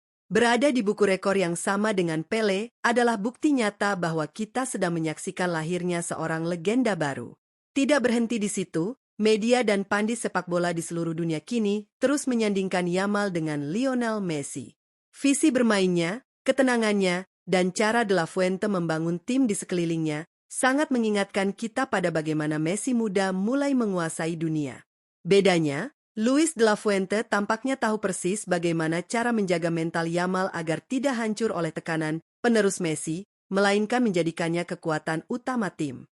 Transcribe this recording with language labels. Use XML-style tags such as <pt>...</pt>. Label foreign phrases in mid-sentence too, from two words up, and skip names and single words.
<id>Berada di buku rekor yang sama dengan Pelé adalah bukti nyata bahwa kita sedang menyaksikan lahirnya seorang legenda baru. Tidak berhenti di situ, media dan pandit sepak bola di seluruh dunia kini terus menyandingkan Yamal dengan Lionel Messi. Visi bermainnya, ketenangannya, dan cara de la Fuente membangun tim di sekelilingnya sangat mengingatkan kita pada bagaimana Messi muda mulai menguasai dunia. Bedanya, Luis de la Fuente tampaknya tahu persis bagaimana cara menjaga mental Yamal agar tidak hancur oleh tekanan penerus Messi, melainkan menjadikannya kekuatan utama tim.</id>